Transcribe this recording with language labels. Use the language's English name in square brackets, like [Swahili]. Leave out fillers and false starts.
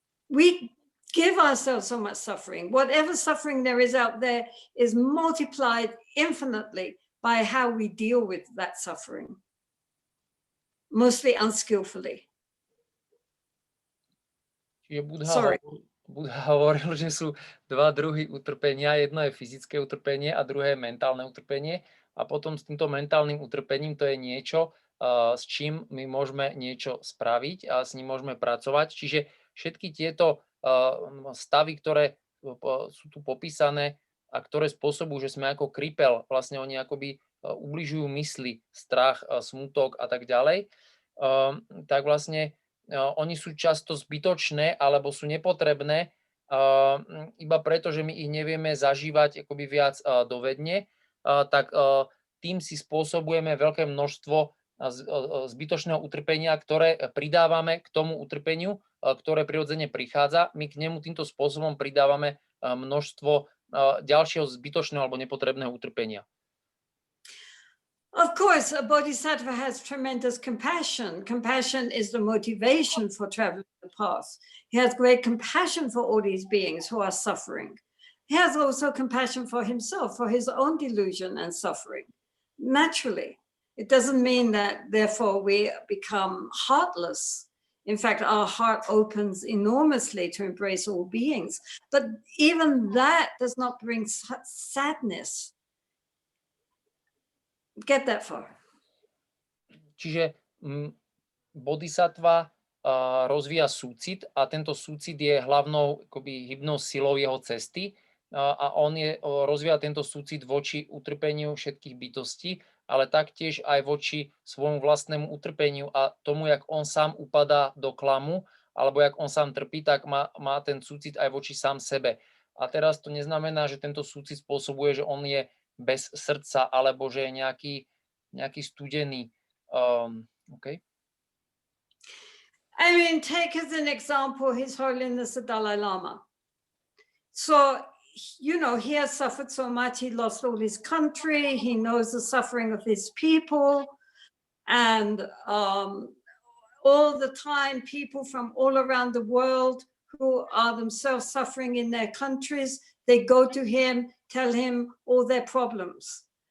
[English] We give ourselves so much suffering. Whatever suffering there is out there is multiplied infinitely by how we deal with that suffering, mostly unskillfully. [Slovak] Buddha hovoril, že sú dva druhy utrpenia. Jedno je fyzické utrpenie a druhé je mentálne utrpenie. A potom s týmto mentálnym utrpením to je niečo, s čím my môžeme niečo spraviť a s ním môžeme pracovať. Čiže všetky tieto stavy, ktoré sú tu popísané a ktoré spôsobujú, že sme ako kripel, vlastne oni akoby ubližujú mysli, strach, smútok a tak ďalej, tak vlastne oni sú často zbytočné alebo sú nepotrebné iba preto, že my ich nevieme zažívať akoby viac dovedne, tak tým si spôsobujeme veľké množstvo zbytočného utrpenia, ktoré pridávame k tomu utrpeniu, ktoré prirodzene prichádza. My k nemu týmto spôsobom pridávame množstvo ďalšieho zbytočného alebo nepotrebného utrpenia. [English] Of course, a bodhisattva has tremendous compassion. Compassion is the motivation for traveling the path. He has great compassion for all these beings who are suffering. He has also compassion for himself, for his own delusion and suffering, naturally. It doesn't mean that therefore we become heartless. In fact, our heart opens enormously to embrace all beings. But even that does not bring sadness. Get that far. [Slovak] Čiže bodhisattva rozvíja súcit a tento súcit je hlavnou akoby hybnou silou jeho cesty a on rozvíja tento súcit voči utrpeniu všetkých bytostí, ale taktiež aj voči svojmu vlastnému utrpeniu a tomu, jak on sám upadá do klamu, alebo jak on sám trpí, tak má ten súcit aj voči sám sebe. A teraz to neznamená, že tento súcit spôsobuje, že on je bez srdca, alebo že je nejaký studený. [English] Okay. I mean, take as an example His Holiness the Dalai Lama. So, you know, he has suffered so much. He lost all his country. He knows the suffering of his people. And all the time, people from all around the world who are themselves suffering in their countries, they go to him, tell him all their problems.